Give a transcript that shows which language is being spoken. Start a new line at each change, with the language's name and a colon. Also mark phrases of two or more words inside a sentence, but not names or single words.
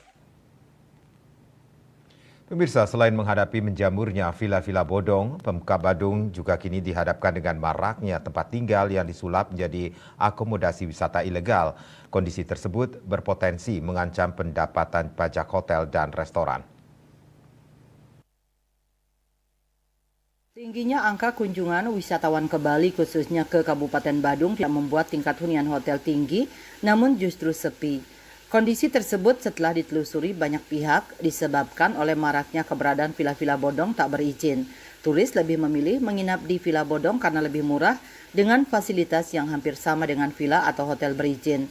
Indonesian: Pemirsa, selain menghadapi menjamurnya vila-vila bodong, Pemkab Badung juga kini dihadapkan dengan maraknya tempat tinggal yang disulap menjadi akomodasi wisata ilegal. Kondisi tersebut berpotensi mengancam pendapatan pajak hotel dan restoran. Tingginya angka kunjungan wisatawan ke Bali khususnya ke Kabupaten Badung yang membuat tingkat hunian hotel tinggi, namun justru sepi. Kondisi tersebut setelah ditelusuri banyak pihak disebabkan oleh maraknya keberadaan vila-vila bodong tak berizin. Turis lebih memilih menginap di vila bodong karena lebih murah dengan fasilitas yang hampir sama dengan vila atau hotel berizin.